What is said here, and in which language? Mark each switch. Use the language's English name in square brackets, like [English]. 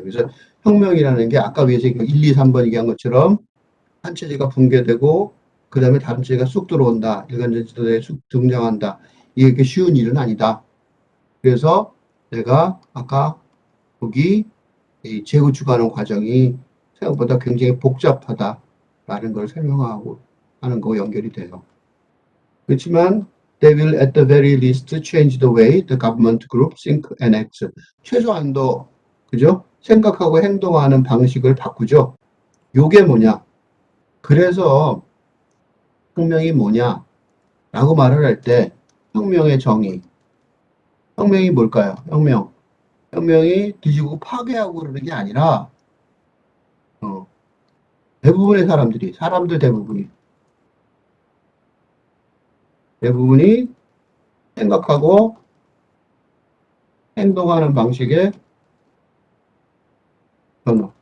[Korean] 그래서 혁명이라는 게 아까 위에서 1, 2, 3번 얘기한 것처럼 한 체제가 붕괴되고 그 다음에 다른 체제가 쑥 들어온다. 일관된 지도자에 쑥 등장한다. 이게 쉬운 일은 아니다. 그래서 내가 아까 거기 재구축하는 과정이 생각보다 굉장히 복잡하다라는 걸 설명하고 하는 거 연결이 돼요. 그렇지만 [English] they will at the very least change the way the government group think and act. [Korean] 최소한도 그죠? 생각하고 행동하는 방식을 바꾸죠. 요게 뭐냐? 그래서 혁명이 뭐냐? 라고 말을 할 때 혁명의 정의. 혁명이 뭘까요? 혁명이 뒤지고 파괴하고 그러는 게 아니라 어, 대부분의 사람들 대부분이 생각하고 행동하는 방식의 변화.